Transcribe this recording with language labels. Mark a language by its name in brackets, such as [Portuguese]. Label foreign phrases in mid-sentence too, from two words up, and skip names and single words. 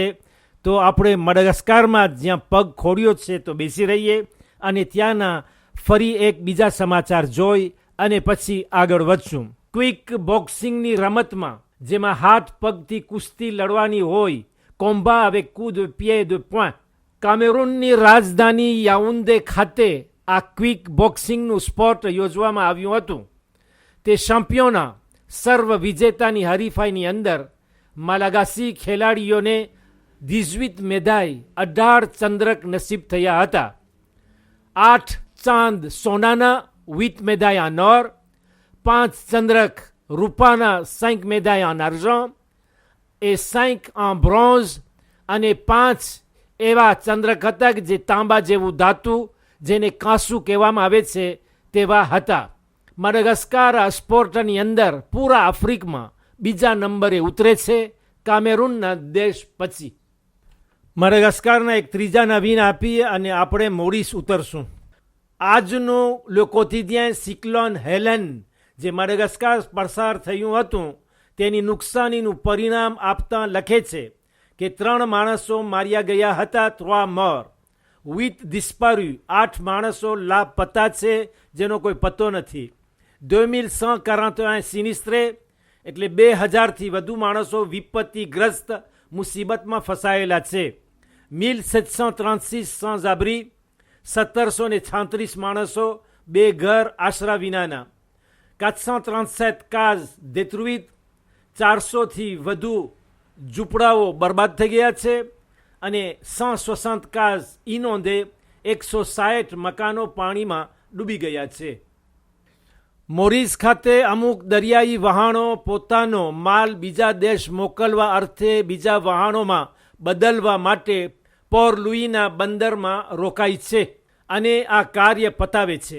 [Gujarati] તો આપણે મડગાસ્કરમાં જ્યાં પગ ખોડ્યો છે તો બેસી રહીએ અને ત્યાંના ફરી એક બીજા સમાચાર જોઈ અને પછી આગળ વધશું. ક્વિક બોક્સિંગની રમતમાં જેમાં હાથ પગથી કુસ્તી લડવાની હોય, કોમ્બા [French] avec coup de pied de poing, [Gujarati] કામેરૂનની રાજધાની યાઉન્ડે ખાતે આ ક્વિક બોક્સિંગનું સ્પોર્ટ યોજવામાં આવ્યું હતું. તે શેમ્પિયોના સર્વ વિજેતાની હરીફાઈની અંદર માલાગાસી ખેલાડીઓને 18 મેદાય 18 ચંદ્રક નસીબ થયા હતા. 8 ચાંદ સોનાના 8 મેદાય [French] en or, [Gujarati] 5 ચંદ્રક રૂપાના 5 મેદાય [French] en argent et 5 en bronze [Gujarati] અને 5 એવા ચંદ્રક હતા કે જે તાંબા જેવું ધાતુ જેને કાંસુ કહેવામાં આવે છે તેવા હતા. મડગાસ્કર આ સ્પોર્ટની અંદર પૂરા આફ્રિકામાં બીજા નંબરે ઉતરે છે કામેરૂનના દેશ પછી. મડગાસ્કરના એક ત્રીજા નવીન આપીએ અને આપણે મોરિસ ઉતરશું. આજનું લે કોટિડિયન સિક્લોન હેલેન જે મડગાસ્કર પસાર થયું હતું તેની નુકસાનીનું પરિણામ આપતા લખે છે કે 3 માણસો માર્યા ગયા હતા, [French] 3 morts, 8 disparus, [Gujarati] 8 માણસો લાપતા છે જેનો કોઈ પતો નથી. 2141 સિનિસ્ત્રે એટલે 2000થી વધુ માણસો વિપત્તિગ્રસ્ત મુસીબતમાં ફસાયેલા છે. [French] 1736 sans abri, [Gujarati] 1736 માણસો બે ઘર આશરા વિનાના. [French] 437 cases détruites, [Gujarati] 400થી વધુ ઝૂંપડાઓ બરબાદ થઈ ગયા છે અને 160 [French] cases inondées, [Gujarati] 160 મકાનો પાણીમાં ડૂબી ગયા છે. મોરિસ ખાતે અમુક દરિયાઈ વહાણો પોતાનો માલ બીજા દેશ મોકલવા અર્થે બીજા વહાણોમાં બદલવા માટે પોર્ટ લુઈના બંદરમાં રોકાય છે અને આ કાર્ય પતાવે છે.